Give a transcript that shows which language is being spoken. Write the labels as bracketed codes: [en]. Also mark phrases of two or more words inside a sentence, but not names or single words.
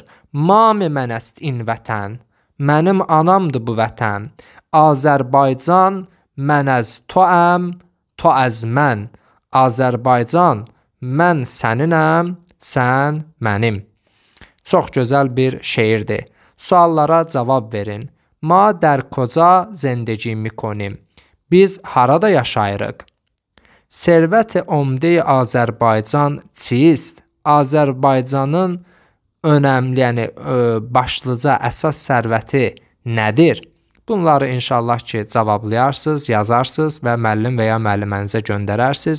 [fa] مام من است این وطن, [az] mənim anamdır bu vətən. [fa] آذربایجان من از توام، تو از من. [az] Azərbaycan, mən səninəm, sən mənim. Çox gözəl bir şeirdir. Suallara cavab verin. [fa] Ma در کجا زندگی میکنیم. [az] Biz harada yaşayırıq? [fa] ثروت عمده آذربایجان چیست? [az] Azərbaycanın önəmli, yəni başlıca əsas sərvəti nədir? Bunları inşallah ki, cavablayarsınız, yazarsınız və müəllim və ya müəllimənizə göndərərsiniz.